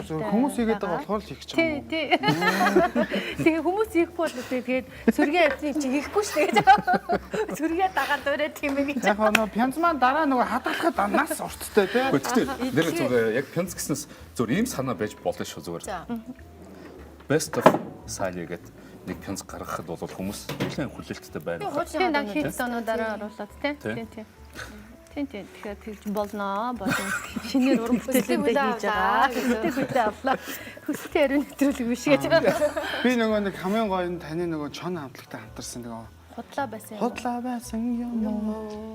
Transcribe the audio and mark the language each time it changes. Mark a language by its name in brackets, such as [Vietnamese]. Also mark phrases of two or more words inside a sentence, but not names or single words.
[Mongolian] Та зөв хүмүүс хийгээд байгаа болохоор л хийх гэж байгаа юм. Тий. Тэгээ хүмүүс хийхгүй бол тэгээд сүргээ авчих чи хийхгүй шүү дээ. Сүргээ дагаад өрөө тийм ээ гэж. Яг нөгөө пянз маань дараа нөгөө хадгалахад нас урттай тий. Гэхдээ нэр зүгээр яг пянз гэснээс зүгээр ийм санаа байж болно шүү зүгээр. Best of Sally гэдэг нэг пянз гаргахад бол хүмүүс нэлээд хүлээлттэй байна. Тийм дан хит тонуудаараа оруулаад тийм. Тэгэхээр тэгж болно. Шинээр уран бүтээлүүдээ хийж байгаа. Хүсэлтээ авлаа. Хүсэлтээ ярин нэвтрүүлэг биш гэж. Би нөгөө нэг хамгийн гоё нь таны нөгөө чон хамтлагтай хамтарсан нөгөө худлаа байсан юм уу?